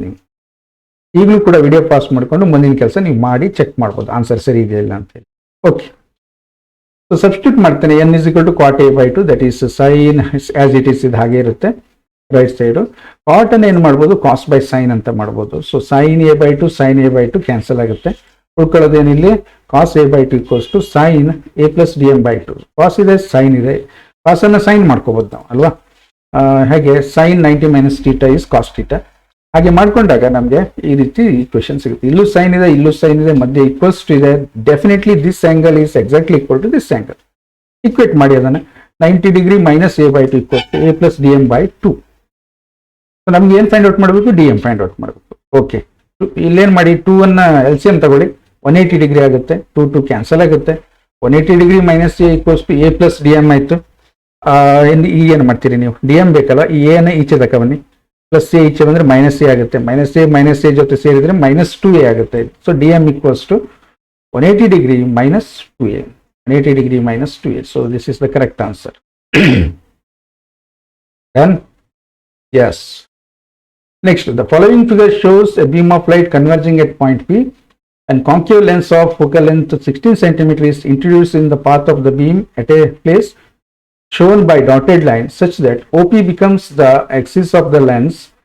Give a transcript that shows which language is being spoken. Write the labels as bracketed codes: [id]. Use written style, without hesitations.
[kn] ನೀವು ಈಗಲೂ ಕೂಡ ವಿಡಿಯೋ ಪಾಸ್ ಮಾಡ್ಕೊಂಡು ಮುಂದಿನ ಕೆಲಸ ನೀವು ಮಾಡಿ ಚೆಕ್ ಮಾಡ್ಬೋದು, ಆನ್ಸರ್ ಸರಿ ಇದೆಯಾ ಇಲ್ಲ ಅಂತ ಹೇಳಿ. ಓಕೆ, ಸೊ ಸಬ್ಸ್ಟಿಟ್ಯೂಟ್ ಮಾಡ್ತೇನೆ. N = cot A/2, [en] that is sine as it is, [kn] ಇದು ಹಾಗೆ ಇರುತ್ತೆ ರೈಟ್ ಸೈಡು. ಕಾಟ್ ಅನ್ನು ಏನು ಮಾಡ್ಬೋದು? cos/sin ಅಂತ ಮಾಡ್ಬೋದು. So sin A/2 sin A/2 cancel ಆಗುತ್ತೆ. ಉಳ್ಕೊಳ್ಳೋದೇನಿಲ್ಲಿ? cos A/2 = sin A + DM/2. ಕಾಸ್ ಇದೆ, ಸೈನ್ ಇದೆ, ಕಾಸ್ ಅನ್ನ ಸೈನ್ ಮಾಡ್ಕೋಬಹುದು ನಾವು ಅಲ್ವಾ? ಹಾಗೆ sin 90 - θ ಇಸ್ cos θ. ಹಾಗೆ ಮಾಡ್ಕೊಂಡಾಗ ನಮಗೆ ಈ ರೀತಿ ಈಕ್ವೇಶನ್ ಸಿಗುತ್ತೆ. ಇಲ್ಲೂ ಸೈನ್ ಇದೆ, ಇಲ್ಲೂ ಸೈನ್ ಇದೆ, ಮಧ್ಯೆ ಈಕ್ವಲ್ಸ್ ಟು ಇದೆ. [en] Definitely this angle is exactly equal to this angle. [kn] Equate ಮಾಡಿ ಅದನ್ನ. 90 ಡಿಗ್ರಿ - A/2 = A + DM/2. ನಮ್ಗೆ ಏನ್ ಫೈಂಡ್ ಔಟ್ ಮಾಡಬೇಕು? DM ಫೈಂಡ್ ಔಟ್ ಮಾಡಬೇಕು. ಓಕೆ, ಇಲ್ಲೇನ್ ಮಾಡಿ, 2 ಅನ್ನ LCM ತಗೊಳ್ಳಿ. 180 ಡಿಗ್ರಿ ಆಗುತ್ತೆ, 2 ಕ್ಯಾನ್ಸಲ್ ಆಗುತ್ತೆ. 180 degree minus A equals to A plus D M ಆಯಿತು. ಈಗ ಏನು ಮಾಡ್ತೀರಿ ನೀವು, ಡಿ ಎಮ್ ಬೇಕಲ್ಲ, ಈ ಎನ ಈಚೆ ತಕ ಬನ್ನಿ, ಪ್ಲಸ್ ಎ ಈಚೆ ಬಂದರೆ ಮೈನಸ್ ಎ ಆಗುತ್ತೆ, ಮೈನಸ್ ಎ ಜೊತೆ ಸೇರಿದರೆ -2a ಆಗುತ್ತೆ. So D M equals to 180 degree minus 2a, [en] 180 degree minus 2a. So this is the correct answer. Done? Yes. Next, the following figure shows a beam of light converging at point P and concave lens of focal length 16 cm is introduced in the path of the beam at a place shown by dotted line such that OP becomes the axis of the lens.